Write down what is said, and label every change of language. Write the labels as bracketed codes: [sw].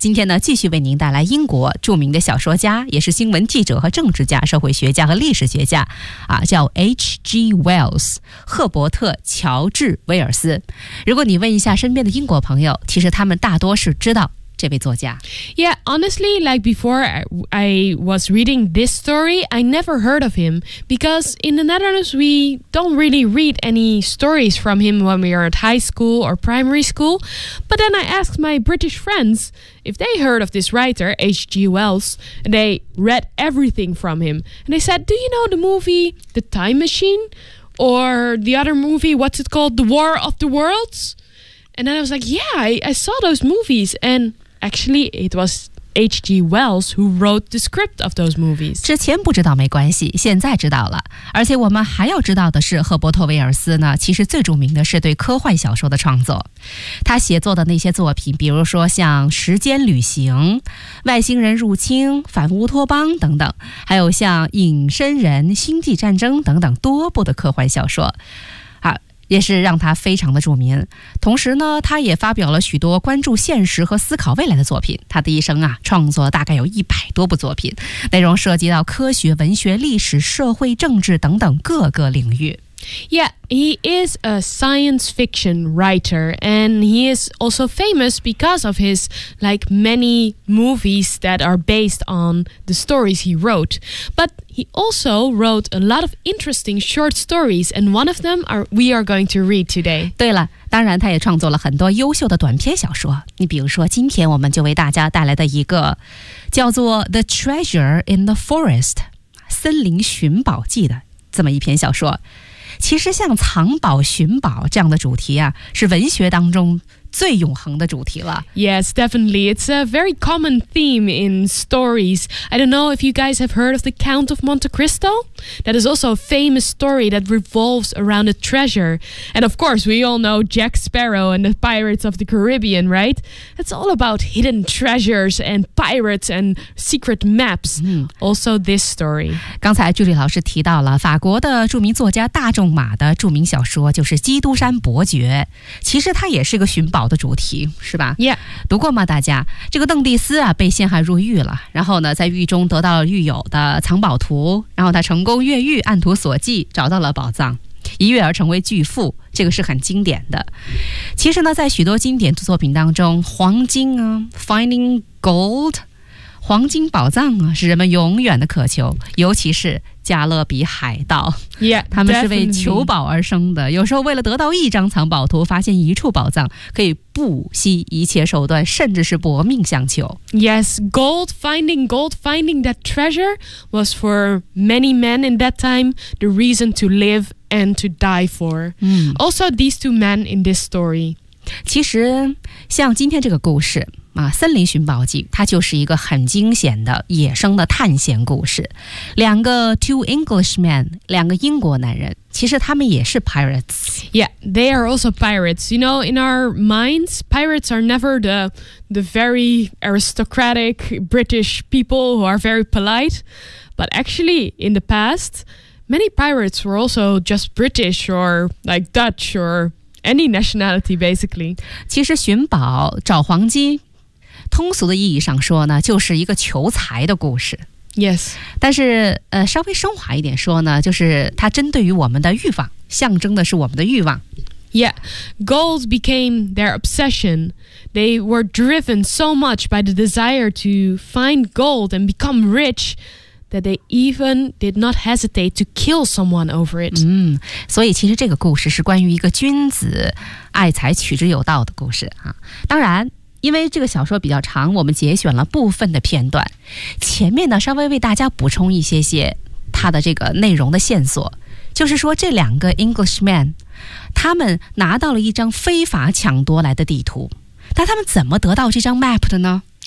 [zh] 今天呢，继续为您带来英国著名的小说家，也是新闻记者和政治家、社会学家和历史学家，叫 H.G. Wells， 赫伯特·乔治·威尔斯。如果你问一下身边的英国朋友，其实他们大多是知道这位作家。 [en] Yeah, honestly, like before I was reading this story, I never heard of him, because in the Netherlands we don't really read any stories from him when we are at high school or primary school. But then I asked my British friends if they heard of this writer, H.G. Wells, and they read everything from him. And they said, do you know the movie The Time Machine? Or the other movie, what's it called? The War of the Worlds? And then I was like, yeah, I saw those movies. And actually, it was H.G. Wells who wrote the script of those movies. [zh] 之前不知道没关系，现在知道了。而且我们还要知道的是，赫伯特·威尔斯呢，其实最著名的是对科幻小说的创作。他写作的那些作品，比如说像《时间旅行》、《外星人入侵》、《反乌托邦》等等，还有像《隐身人》、《星际战争》等等多部的科幻小说，也是让他非常的著名。同时呢，他也发表了许多关注现实和思考未来的作品。他的一生啊，创作大概有100多部作品，内容涉及到科学、文学、历史、社会、政治等等各个领域。 [en] Yeah, he is a science fiction writer, and he is also famous because of his, like, many movies that are based on the stories he wrote. But he also wrote a lot of interesting short stories, and one of them we are going to read today. [zh] 对了，当然他也创作了很多优秀的短篇小说。你比如说，今天我们就为大家带来的一个叫做《The Treasure in the Forest》（森林寻宝记）的这么一篇小说。其实像藏宝寻宝这样的主题啊，是文学当中最永恒的主题了。 [en] Yes, definitely. It's a very common theme in stories. I don't know if you guys have heard of The Count of Monte Cristo? That is also a famous story that revolves around a treasure. And of course, we all know Jack Sparrow and the Pirates of the Caribbean, right? It's all about hidden treasures and pirates and secret maps. Also this story. [zh] 刚才Julie老师提到了法国的著名作家大仲马的著名小说，就是《基督山伯爵》。其实它也是个寻宝堡的主题，是吧？ [en] Yeah. [zh] 读过吗？大家，这个邓蒂斯啊被陷害入狱了，然后呢在狱中得到了狱友的藏宝图，然后他成功越狱，按图索骥找到了宝藏，一跃而成为巨富，这个是很经典的。其实呢在许多经典作品当中，黄金啊 [en] Finding Gold， [zh] 黄金宝藏啊是人们永远的渴求，尤其是加勒比海盗。 [en] Yeah, [zh] 他们是为求宝而生的、 [en] definitely. [zh] 有时候为了得到一张藏宝图，发现一处宝藏，可以不惜一切手段，甚至是搏命相求。 [en] Yes, gold finding that treasure was for many men in that time the reason to live and to die for、 mm. Also these two men in this story. [zh] 其实像今天这个故事啊，《森林寻宝记》它就是一个很惊险的野生的探险故事。两个 [en] two Englishmen， [zh] 两个英国男人，其实他们也是 pirates。 [en] Yeah, they are also pirates. You know, in our minds, pirates are never the very aristocratic British people who are very polite. But actually, in the past, many pirates were also just British or like Dutch or any nationality, basically. [zh] 其实寻宝找黄金。通俗的意义上说呢，就是一个求财的故事。 [en] Yes， [zh] 但是稍微升华一点说呢，就是它针对于我们的欲望，象征的是我们的欲望。 [en] Yeah， gold became their obsession. They were driven so much by the desire to find gold and become rich that they even did not hesitate to kill someone over it. [zh] 嗯，所以其实这个故事是关于一个君子爱财取之有道的故事啊。当然。因为这个小说比较长，我们节选了部分的片段，前面呢稍微为大家补充一些些它的这个内容的线索，就是说这两个 Englishman 他们拿到了一张非法抢夺来的地图，但他们怎么得到这张 map 的呢？